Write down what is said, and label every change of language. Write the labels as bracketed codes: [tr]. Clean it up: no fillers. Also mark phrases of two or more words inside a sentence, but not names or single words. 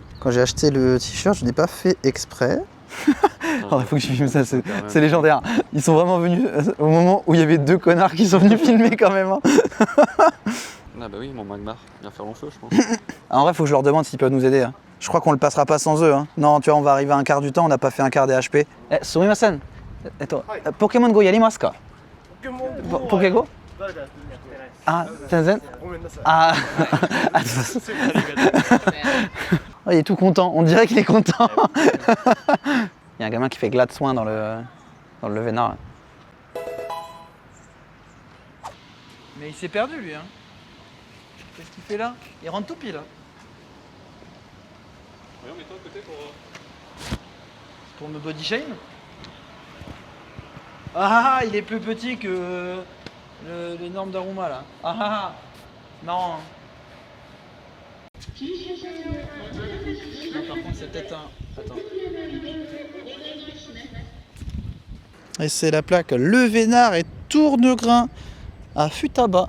[fr] Quand j'ai acheté le t-shirt, je n'ai pas fait exprès. Alors, il faut que je filme ça, c'est légendaire. Ils sont vraiment venus au moment où il y avait 2 connards qui sont venus filmer quand même. Hein. Ah bah oui, mon Magmar vient faire long feu, je pense. En vrai, il faut que je leur demande s'ils peuvent nous aider. Hein. Je crois qu'on le passera pas sans eux. Hein. Non, tu vois, on va arriver à un quart du temps, on n'a pas fait un quart des HP. [ja] えっ、すみません. ポケモンGOやりますか？ポケゴ? Ah, Tenzen? [fr] Ah, oh, il est tout content, on dirait qu'il est content. Il y a un gamin qui fait glas de soin dans le Vénard. Mais il s'est perdu lui. Hein. Qu'est-ce qu'il fait là? Il rentre tout pile. Oui, mets-toi à côté Pour me [en] body shame? [fr] Ah, il est plus petit que l'énorme Daruma là. Ah, marrant. Hein. Non, par contre, c'est peut-être un. Attends. Et c'est la plaque Le Vénard et Tournegrain à Futaba.